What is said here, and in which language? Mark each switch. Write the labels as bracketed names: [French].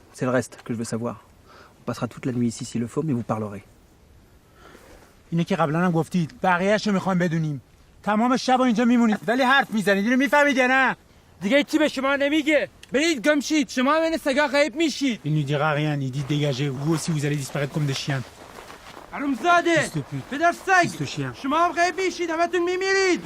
[French] C'est le reste que je veux savoir. On passera toute la nuit ici s'il le faut, mais vous parlerez. [Persian] اینه که قبلا هم گفتید بقیه‌اشو میخوایم بدونیم. تمام شب اینجا میمونید ولی حرف میزنید. اینو میفهمید یا نه؟ دیگه چی به شما نمیگه؟ برید گم شید. شما بین سگا غیب میشید. [French] Il ne dira rien, il dit dégagez. Vous aussi vous allez disparaître comme des chiens. [Persian] حرومزاده پدر سگ شما هم غیب میشید همتون میمیرید.